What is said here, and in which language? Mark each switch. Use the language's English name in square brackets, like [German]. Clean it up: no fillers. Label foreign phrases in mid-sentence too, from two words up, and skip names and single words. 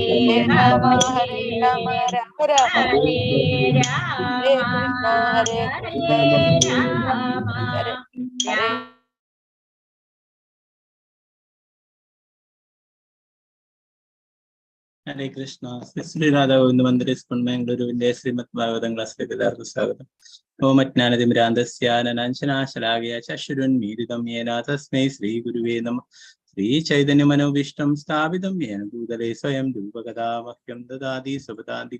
[Sanskrit] Rama Rama Rama Hare Rama Krishna Hare Hare ഹരേ കൃഷ്ണ. [Malayalam] ശ്രീ രാധാ ഗോവിന്ദ മന്ദിര സ്കൂൾ ബാംഗ്ലൂരുവിന്റെ ശ്രീമദ് ഭാഗവതം ക്ലാസ്സിലേക്ക് എല്ലാവർക്കും സ്വാഗതം. [Sanskrit] ഓമജ്ഞാനതിമിരാന്തസ്യാനനാശനാശലാകയ ചക്ഷുരുന്മീലിതം യേന തസ്മൈ ശ്രീ ഗുരുവേ നമഃ. ശ്രീ ചൈതന്യ മനോഭീഷ്ടം സ്ഥാപിതം യേന ഭൂതലേ സ്വയം രൂപകഥാ മഹ്യം ദദാതി സ്വപദാന്തി.